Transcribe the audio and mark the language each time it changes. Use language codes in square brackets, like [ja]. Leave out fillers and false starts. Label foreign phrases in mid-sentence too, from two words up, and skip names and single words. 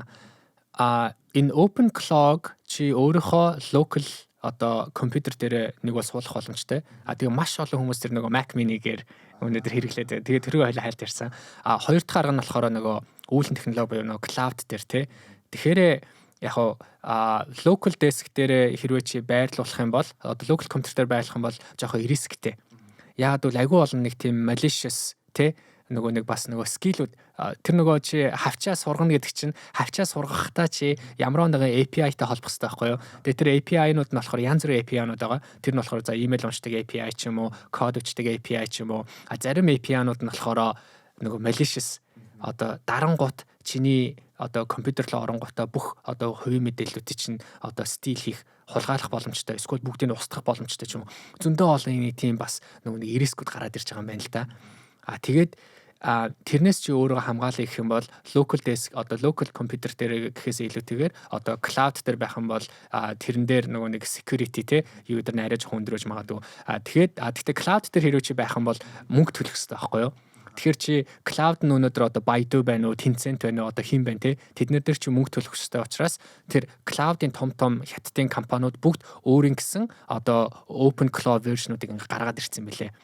[mn] Энэ Open Cloud чи өөрийнхөө local одоо компьютер дээр нэг бол суулгах боломжтой. Тэгээ маш олон хүмүүс тэр нөгөө Mac Mini-гээр өнөөдөр хэрэглээд. Тэгээ тэргүй хоёлаа хайлт ярьсан. Хоёр дахь арга нь болохоор нөгөө үүлэн технологи буюу нөгөө cloud дээр те. Тэгэхээр яг [en] local desk [mn] дээр хэрвээ чи байрлуулах юм бол одоо local компьютер дээр байрлах юм бол жоохон рисктэй. Яг бол агүй олон нэг тийм malicious те нөгөө нэг бас нөгөө скиллүүд тэр нөгөө чи хавчаа сургана гэдэг чинь хавчаа сургахтаа чи ямар нэгэн API-тай холбох хэрэгтэй байхгүй юу. Тэгээ тэр API-нууд нь болохоор янз бүрийн API-нууд байгаа. Тэр нь болохоор за email уншдаг API ч юм уу, код бичдэг API ч юм уу. Зарим API-нууд нь болохоор нөгөө malicious одоо дарангуут чиний одоо компьютер руу оронгуудаа бүх одоо хувийн мэдээллүүдийг чинь одоо стил хийх хулгайлах боломжтой эсвэл бүгдийг нь устгах боломжтой ч юм уу. Зөндөө олон нэг тийм бас нөгөө нэг рискүүд гараад ирж байгаа юм байна л да. Тэгээд тэрнээс чи өөрөө хамгаалах гэх юм бол [en] local desk [mn] одоо [en] local computer [mn] дээр гэхээс илүүтэйгээр одоо cloud дээр байх юм бол тэрэн дээр нөгөө нэг security те юу дээр арай жоохон өндөрөж магадгүй. Гэхдээ cloud дээр хэрвээ чи байх юм бол мөнгө төлөх хэрэгтэй байхгүй юу? Тэгэхээр чи cloud нь өнөөдөр одоо Baidu байна уу, Tencent байна уу, одоо хин байна те тэднэр дээр чи мөнгө төлөх хэрэгтэй учраас тэр cloud-ын том хятадын компаниуд бүгд өөрийн гэсэн одоо [en] open cloud version- [mn] уудыг гаргаад ирсэн мэлээ.